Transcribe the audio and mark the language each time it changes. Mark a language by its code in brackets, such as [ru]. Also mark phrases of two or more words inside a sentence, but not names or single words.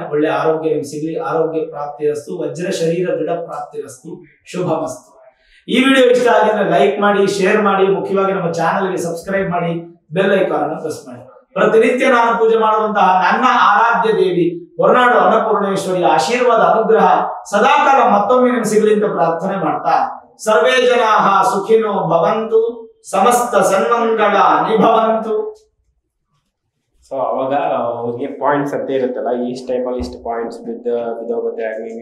[kn] ಒಳ್ಳೆ ಆರೋಗ್ಯ ನಿಮ್ಗೆ ಸಿಗ್ಲಿ, [sa] ಆರೋಗ್ಯ ಪ್ರಾಪ್ತಿರಸ್ತು, ವಜ್ರ ಶರೀರ ದೃಢ ಪ್ರಾಪ್ತಿರಸ್ತು, ಶುಭಮಸ್ತು. [kn] ಈ ವಿಡಿಯೋ ಇಷ್ಟ ಆಗಿದ್ರೆ ಲೈಕ್ ಮಾಡಿ, ಶೇರ್ ಮಾಡಿ, ಮುಖ್ಯವಾಗಿ ನಮ್ಮ ಚಾನೆಲ್ಗೆ ಸಬ್ಸ್ಕ್ರೈಬ್ ಮಾಡಿ, [en] bell icon [kn] ಅನ್ನು ಪ್ರೆಸ್ ಮಾಡಿ. ಪ್ರತಿನಿತ್ಯ ನಾನು ಪೂಜೆ ಮಾಡುವಂತಹ ನನ್ನ ಆರಾಧ್ಯ ದೇವಿ ಹೊರನಾಡು ಅನ್ನಪೂರ್ಣೇಶ್ವರಿ ಆಶೀರ್ವಾದ ಅನುಗ್ರಹ ಸದಾಕಾಲ ಮತ್ತೊಮ್ಮೆ ನಿಮ್ಗೆ ಸಿಗಲಿ ಅಂತ ಪ್ರಾರ್ಥನೆ ಮಾಡ್ತಾ, [sa] ಸರ್ವೇ ಜನಾಃ ಸುಖಿನೋ ಭವಂತು, ಸಮಸ್ತ ಸನ್ಮಂಗಳಾನಿ ಭವಂತು. [kn] ಸೊ ಅವಾಗ ಅವ್ರಿಗೆ ಪಾಯಿಂಟ್ಸ್ ಅಂತ ಇರುತ್ತಲ್ಲ, ಈ ಟೈಮಲ್ಲಿ ಇಷ್ಟು ಪಾಯಿಂಟ್ಸ್ ಬಿದ್ದೋಗುತ್ತೆ, ಹಾಗೆ